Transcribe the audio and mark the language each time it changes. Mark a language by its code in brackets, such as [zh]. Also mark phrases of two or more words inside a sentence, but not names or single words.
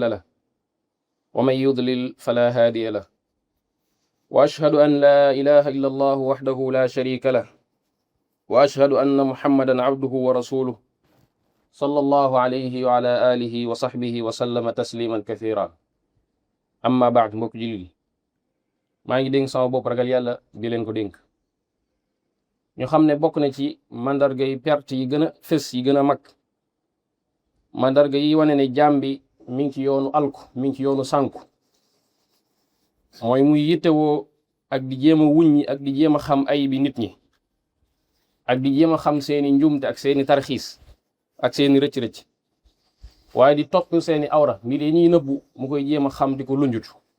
[ar] له ومن يضلل فلا هادي له وأشهد أن لا إله إلا الله وحده لا شريك له وأشهد أن محمدا عبده ورسوله صلى الله عليه وعلى آله وصحبه وسلم تسليما كثيرا أما بعد [wo] mbokk jullit yi maa ngi dénk sama bopp ragal yàlla di leen ko dénk ñu xam ne bokk na ci mandarga yi perte yi gën a fës yi gën a mag mandarga yi wane ne jaam bi mi ngi ci yoonu alku mi ngi ci yoonu sànku mooy muy yittewoo ak di jéem a wuññi ak di jéem a xam ay bi nit ñi ak di jéem a xam seeni njumte ak seeni tarxiis ak seeni rëcc-rëcc waaye di topp seeni awra mbir yi ñuy nëbbu mu koy jéem a xam di ko lunjutu